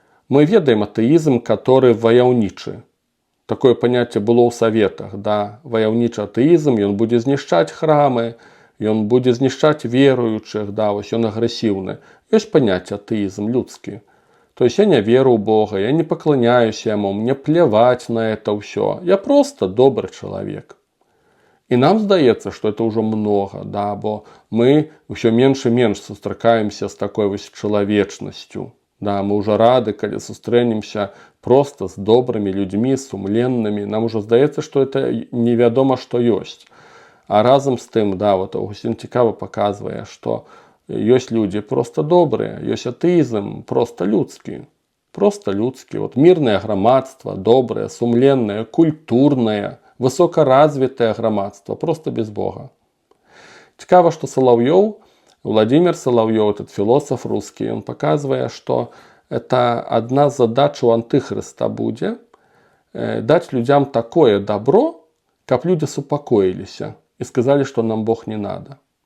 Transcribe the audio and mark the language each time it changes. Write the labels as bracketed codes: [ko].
[be] Мы ведаем атэізм, который ваяўнічы. Такое паняцце было ў Саветах, ваяўнічы атэізм, ён будзе знішчаць храмы, ён будзе знішчаць веруючых, ён агрэсіўны. Ёсць паняцце атэізм людскі. То есть я не веру ў Бога, я не пакланяюсь яму, [ru] мне плевать на это [be] ўсё. Я просто добрый чалавек. І нам здаецца, што это ўжо многа, бо мы ўсё менш і менш сустракаемся з такой чалавечнасцю. Мы ўжо рады, калі сустрэнемся просто з добрымі людзьмі, сумленнымі. Нам ужо здаецца, што это невядома, што ёсць. А разам з тым, Аўгусцін цікава паказвае, што ёсць людзі просто добрыя, ёсць атэізм просто людскі. Просто людскі. Мірнае грамадства, добрае, сумленнае, культурнае, высокаразвітае грамадства, просто без Бога. Цікава, што Салаўёў, [ru] Владимир Соловьев, этот философ русский, он показывает, что это одна з задач у антихриста будет дать людям такое добро, как люди супокоились и сказали, что нам Бог не надо.